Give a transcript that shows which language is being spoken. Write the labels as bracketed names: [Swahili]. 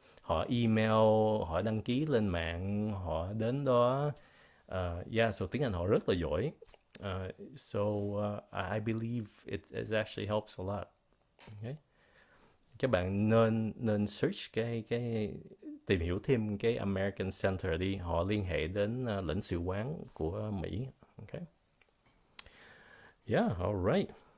[Vietnamese] Họ email, họ đăng ký lên mạng, họ đến đó. Yeah, so tiếng Anh họ rất là giỏi. [English] So I believe it actually helps a lot. Okay. [Vietnamese] Các bạn nên search cái tìm hiểu thêm cái American Center đi. Họ liên hệ đến lãnh sự quán của Mỹ. Okay. Yeah, all right.